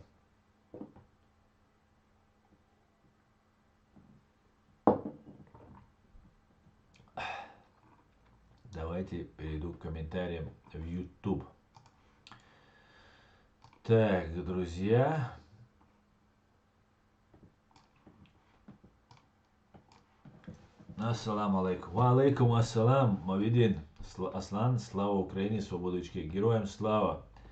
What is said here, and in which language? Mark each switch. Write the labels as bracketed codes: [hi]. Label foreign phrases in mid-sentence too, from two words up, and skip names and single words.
[ru] Давайте перейду к комментариям в YouTube. Так, друзья. [ar] السلام عليكم. وعليكم السلام, Мавидин. [ru] Аслан, слава Украине, свободочки. Героям слава.